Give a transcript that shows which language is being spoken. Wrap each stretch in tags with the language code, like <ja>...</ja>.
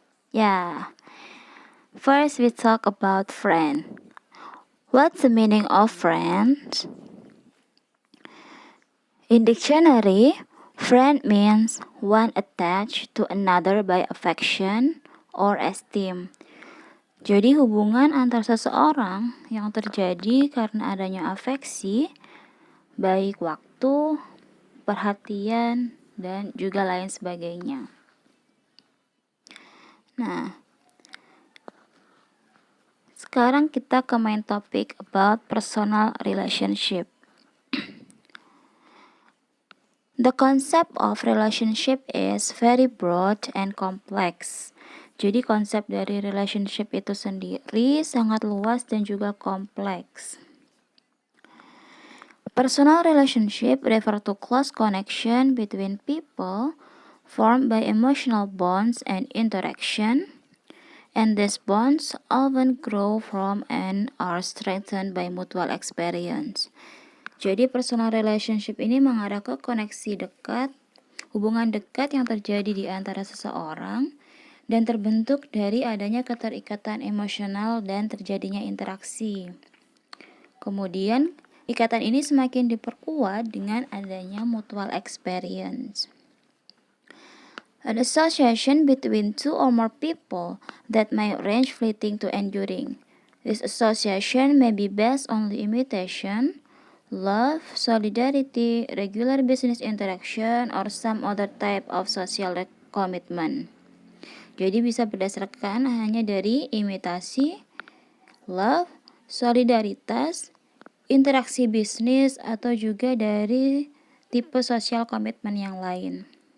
<en>Yeah, first we talk about friend. What's the meaning of friends? In dictionary, friend means one attached to another by affection or esteem.</en> <id>Jadi hubungan antar seseorang yang terjadi karena adanya afeksi, baik waktu, perhatian, dan juga lain sebagainya. Nah, sekarang kita ke main topik</id> <en>about personal relationship. The concept of relationship is very broad and complex.</en> <id>Jadi konsep dari relationship itu sendiri sangat luas dan juga kompleks.</id> <en>Personal relationship refer to close connection between people formed by emotional bonds and interaction, and these bonds often grow from and are strengthened by mutual experience.</en> <id>Jadi personal relationship ini mengarah ke koneksi dekat, hubungan dekat yang terjadi di antara seseorang dan terbentuk dari adanya keterikatan emosional dan terjadinya interaksi. Kemudian, ikatan ini semakin diperkuat dengan adanya mutual experience.</id> <en>An association between two or more people that may range fleeting to enduring. This association may be based on the imitation, love, solidarity, regular business interaction, or some other type of social commitment.</en> <id>Jadi bisa berdasarkan hanya dari imitasi, love, solidaritas, interaksi bisnis, atau juga dari tipe social commitment yang lain.</id>